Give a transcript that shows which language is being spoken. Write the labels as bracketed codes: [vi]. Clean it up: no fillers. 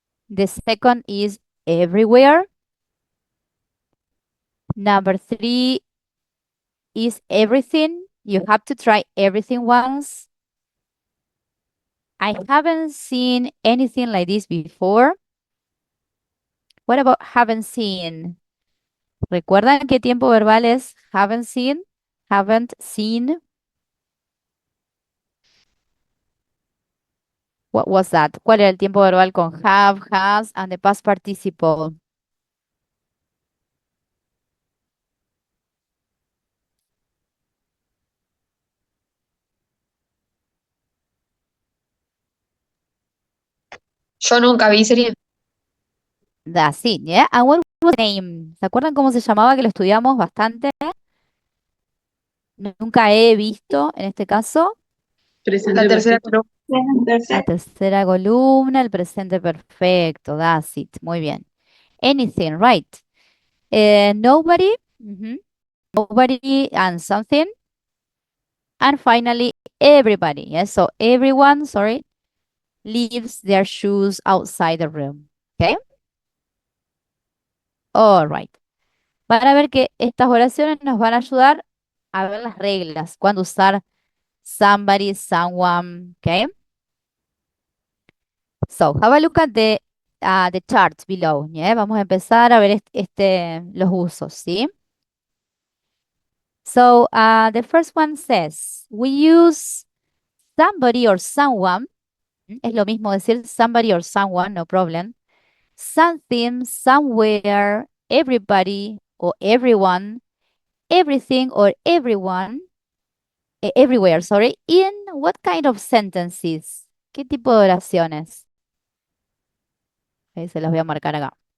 [en] The second is everywhere. Number 3 is everything. You have to try everything once. I haven't seen anything like this before. What about haven't seen? [es] ¿Recuerdan qué tiempo verbal es haven't seen? Haven't seen. [en] What was that? [es] ¿Cuál era el tiempo verbal con have, has, and the past participle? Yo nunca vi serie. [en] That's it, yeah. And what was the name? [es] ¿Se acuerdan cómo se llamaba que lo estudiamos bastante? Nunca he visto, en este caso, Presente La tercera perfecto. columna. la tercera columna, el presente perfecto. [en] That's it. [es] Muy bien. [en] Anything, right? Nobody, nobody and something. And finally, everybody. Yes, so everyone, sorry, leaves their shoes outside the room. Okay? All right. [es] Van a ver que estas oraciones nos van a ayudar a ver las reglas, cuándo usar somebody, someone, okay? [en] So, have a look at the charts below, yeah? [es] Vamos a empezar a ver los usos, ¿sí? [en] So, the first one says, we use somebody or someone. [es] Es lo mismo decir somebody or someone, no problem. [en] Something, somewhere, everybody or everyone, everything or everyone, everywhere, sorry. In what kind of sentences? [es] ¿Qué tipo de oraciones? Se los voy a marcar acá.